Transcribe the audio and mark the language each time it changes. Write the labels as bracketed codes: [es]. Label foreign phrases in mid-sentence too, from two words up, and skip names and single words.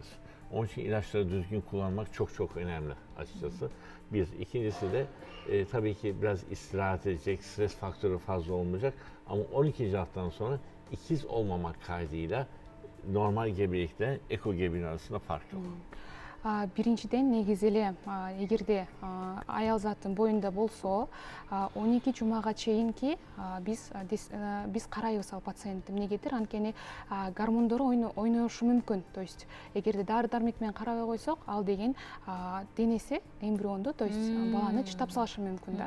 [tr] Onun için ilaçları düzgün kullanmak çok çok önemli açıkçası. Bir. İkincisi de tabii ki biraz istirahat edecek, stres faktörü fazla olmayacak. Ama 12. haftadan sonra ikiz olmamak kaydıyla normal gebelikle eko gebeliğin arasında fark yok. [ky] Биринчиден негизи эле эгерде аял заттын боюнда болсо 12 жумага чейинки биз карайбыз ал пациентти. Эмнегедир анткени гормондору ойношу мүмкүн. [ru] То есть [ky] эгерде дары дармек менен карабай койсок, ал деген денеси эмбрионду, [ru] то есть [ky] баланы чытап салышы мүмкүн да.